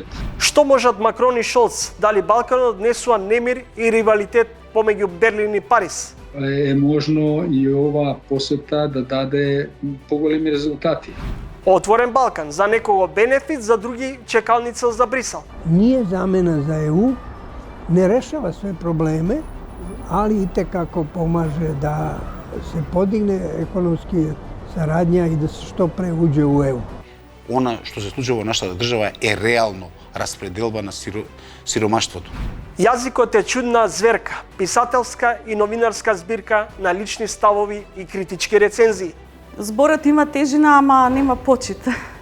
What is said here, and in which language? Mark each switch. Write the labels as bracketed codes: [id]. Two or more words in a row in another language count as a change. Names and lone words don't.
[mk] Што можат Макрон и Шолц? Дали Балканот однесува немир и ривалитет помеѓу Берлин и Париз? Е можно и ова посета да даде поголеми резултати. Отворен Балкан, за некого бенефит, за други чекалница за Брисел. [sr] Nije zamena za EU, ne rešava sve probleme, ali itekako pomaže da se podigne ekonomski saradnja i da se što pre uđe u EU. [mk] Она што се случува во нашата држава е реално распределба на сиромаштвото. Јазикот е чудна зверка, писателска и новинарска збирка на лични ставови и критички рецензии. Зборот има тежина, ама нема почит.